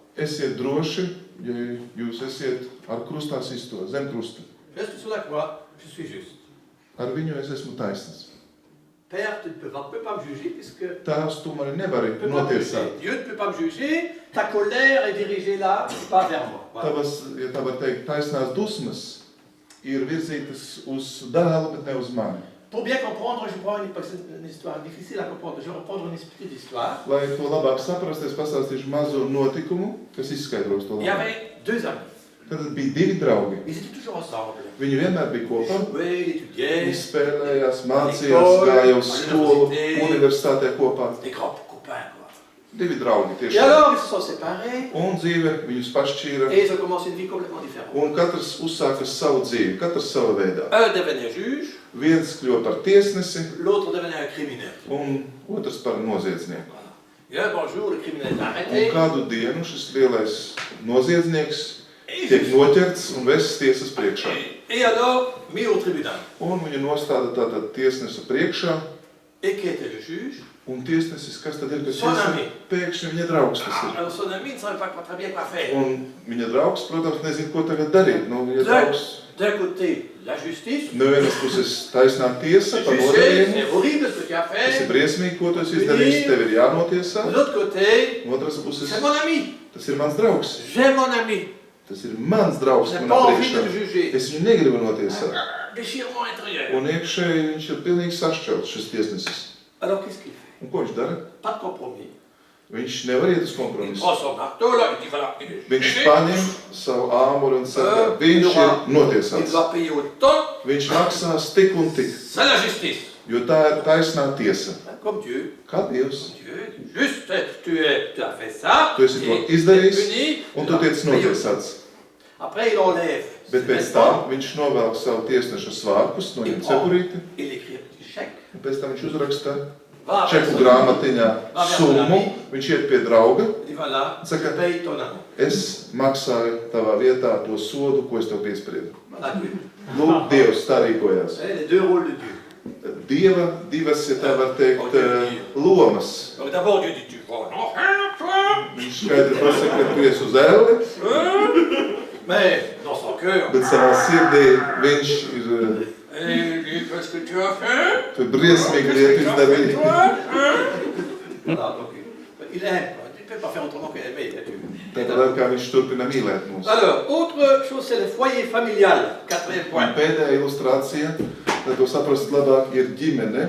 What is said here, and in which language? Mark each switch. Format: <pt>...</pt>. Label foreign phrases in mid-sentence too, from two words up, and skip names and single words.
<lv>esiet droši, ja jūs esiet ar krustā sisto, zem krusta.</lv> <fr>Je reste sous la croix, je suis juste.</fr> <lv>Ar viņu es esmu taisnīgs.</lv> <fr>Père, tu ne peux pas me juger puisque</fr> <lv>Tēvs, tu mani nevari</lv> <fr>tu peux pas me</fr> <lv>notiesāt.</lv> <fr>juger. Dieu ne peut pas me juger. Ta colère est dirigée là, pas vers moi. Voilà.</fr> <lv>Tavas, ja tā var teikt, taisnās dusmas ir virzītas uz dēlu, bet ne uz mani.</lv> <fr>Pour bien comprendre, je prends une histoire difficile à comprendre. Je vais reprendre une petite histoire.</fr> <lv>Lai to labāk saprastu, es pastāstīšu mazu notikumu, kas izskaidros to</lv> <fr>Il y</fr> <lv>labāk.</lv> <fr>avait deux amis.</fr> <lv>Tad bija 2 draugi.</lv> <fr>Ils étaient toujours ensemble.</fr> <lv>Viņi vienmēr bija kopā.</lv> <fr>Oui, ils étudiaient.</fr> <lv>Viņi spēlējās, mācījās, gāja uz skolu, universitātē kopā.</lv> <fr>Des grands copains, quoi.</fr> <lv>2 draugi</lv> <fr>Et</fr> <lv>tieši.</lv> <fr>alors, ils se sont séparés</fr> <lv>Un dzīve viņus pašķīra,</lv> <fr>et ils ont commencé une vie complètement différente.</fr> <lv>un katrs uzsāka savu dzīvi, katrs sava veidā.</lv> <fr>Un devenait juge,</fr> <lv>Viens kļuva par tiesnesi,</lv> <fr>l'autre devenait un criminel.</fr> <lv>un otrs par noziedznieku.</lv> <fr>Voilà. Et un bon jour, le criminel est</fr> <lv>Un</lv> <fr>arrêté.</fr> <lv>kādu dienu šis lielais noziedznieks tiek noķerts un vests tiesas priekšā.</lv> <fr>Et alors, mis au tribunal.</fr> <lv>Un viņu nostāda tātad tiesnesa priekšā,</lv> <fr>Et qui était le juge?</fr> <lv>un tiesnesis, kas tad ir, kas</lv> <fr>Son</fr> <lv>tiesa,</lv> <fr>ami.</fr> <lv>pēkšņi viņa draugs tas ir.</lv> <fr>Alors son ami ne savait pas très bien quoi faire.</fr> <lv>Un viņa draugs, protams, nezina, ko tagad darīt. Nu, viņa draugs</lv> <fr>D'un côté, la justice.</fr> <lv>no vienas puses taisnā tiesa par</lv> <fr>Tu sais,</fr> <lv>nodarījumu.</lv> <fr>c'est horrible ce que tu as</fr> <lv>Tas ir</lv> <fr>fait.</fr> <lv>briesmīgi, ko tu esi izdarījis, tev ir jānotiesā.</lv> <fr>De l'autre côté,</fr> <lv>No otras puses,</lv> <fr>c'est mon ami.</fr> <lv>tas ir mans draugs.</lv> <fr>J'aime mon ami.</fr> <lv>Tas ir mans draugs,</lv> <fr>Je n'ai</fr> <lv>manā</lv> <fr>pas envie de</fr> <lv>priekšā.</lv> <fr>le juger.</fr> <lv>Es viņu negribu notiesāt.</lv> <fr>Déchirement intérieur.</fr> <lv>Un iekšēji viņš ir pilnīgi sašķelts, šis tiesnesis.</lv> <fr>Alors qu'est-ce qu'il fait?</fr> <lv>Un ko viņš dara?</lv> <fr>Pas de compromis.</fr> <lv>Viņš nevar iet uz</lv> <fr>Il</fr> <lv>kompromisu.</lv> <fr>prend son marteau là, il dit voilà, il est</fr> <lv>Viņš</lv> <fr>jugé.</fr> <lv>paņem savu āmuru un saka, viņš</lv> <fr>Il</fr> <lv>ir</lv> <fr>doit</fr> <lv>notiesāts.</lv> <fr>payer autant.</fr> <lv>Viņš maksās tik un tik,</lv> <fr>C'est la justice.</fr> <lv>jo tā ir taisnā tiesa.</lv> <fr>Comme Dieu.</fr> <lv>Kā Dievs?</lv> <fr>Dieu, juste, tu as fait ça.</fr> <lv>Tu esi to</lv> <fr>et</fr> <lv>izdarījis,</lv> <fr>tu es puni,</fr> <lv>un</lv> <fr>tu</fr> <lv>tu</lv> <fr>dois</fr> <lv>tiec</lv> <fr>payer.</fr> <lv>notiesāts.</lv> <fr>Après, il enlève.</fr> <lv>Bet</lv> <fr>ses</fr> <lv>pēc tam</lv> <fr>vêtements,</fr> <lv>viņš novelk savu tiesneša svārkus, noņem cepurīti,</lv> <fr>il écrit un petit chèque.</fr> <lv>un pēc tam viņš uzraksta</lv> <fr>Va avec</fr> <lv>čeku</lv> <fr>son-</fr> <lv>grāmatiņā summu, viņš iet pie drauga,</lv> <fr>Il dit voilà,</fr> <lv>Saka-</lv> <fr>je paye ton amende.</fr> <lv>es maksāju tavā vietā to sodu, ko es tev piespriedu.</lv> <fr>Voilà, Dieu.</fr> <lv>Lūk, Dievs tā rīkojās.</lv> <fr>Vous voyez, les deux rôles de Dieu.</fr> <lv>Dieva divas, ja tā var teikt, lomas.</lv> <fr>Donc d'abord, Dieu dit tu vas en enfer, toi.</fr> <lv>Viņš skaidri pasaka, ka tu esi uz elli,</lv> <fr>Mais dans son cœur,</fr> <lv>bet savā sirdī viņš ir</lv> <fr>et il dit qu'est-ce que tu as fait?</fr> <lv>tu briesmīgi lietu izdarīja.</lv> <fr>Voilà, donc il aime. Quoi. Tu ne peux pas faire autrement qu'aimer.</fr> <lv>Tāpēc kā viņš turpina mīlēt mūs.</lv> <fr>Alors, autre chose, c'est le foyer familial. Quatrième</fr> <lv>Un</lv> <fr>point.</fr> <lv>pēdējā ilustrācija, lai to saprastu labāk, ir ģimene.</lv>